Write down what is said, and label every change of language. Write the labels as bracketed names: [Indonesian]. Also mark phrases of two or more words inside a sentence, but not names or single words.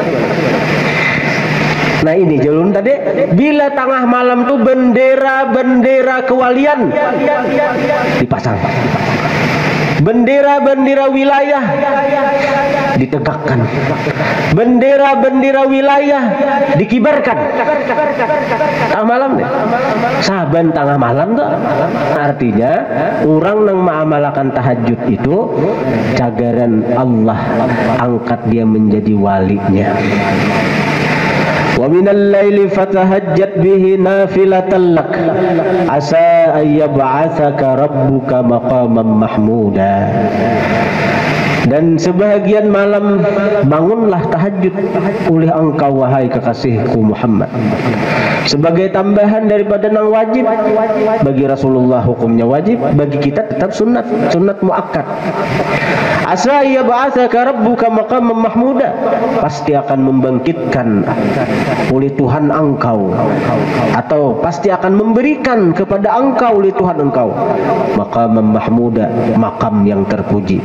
[Banjar] Nah ini jalun tadi bila tengah malam tuh bendera-bendera kewalian dipasang, bendera-bendera wilayah ditegakkan, bendera-bendera wilayah dikibarkan. Tengah malam nih, saban tengah malam tuh artinya orang yang mengamalkan tahajud itu cagaran Allah angkat dia menjadi walinya. [Arabic] وَمِنَ اللَّيْلِ فَتَهَجَّدْ بِهِ نَافِلَةً لَكَ عَسَى أَنْ يَبْعَثَكَ رَبُّكَ مَقَامًا مَحْمُودًا. [Banjar] Dan sebahagian malam bangunlah tahajud oleh engkau wahai kekasihku Muhammad, sebagai tambahan daripada nang wajib. Bagi Rasulullah hukumnya wajib, bagi kita tetap sunat, sunat muakkad. [Arabic] عَسَى أَنْ يَبْعَثَكَ رَبُّكَ مَقَامًا مَحْمُودًا, [Banjar] pasti akan membangkitkan oleh Tuhan engkau, atau pasti akan memberikan kepada engkau oleh Tuhan engkau [Arabic] مَقَامًا مَحْمُودًا, [Banjar] makam yang terpuji.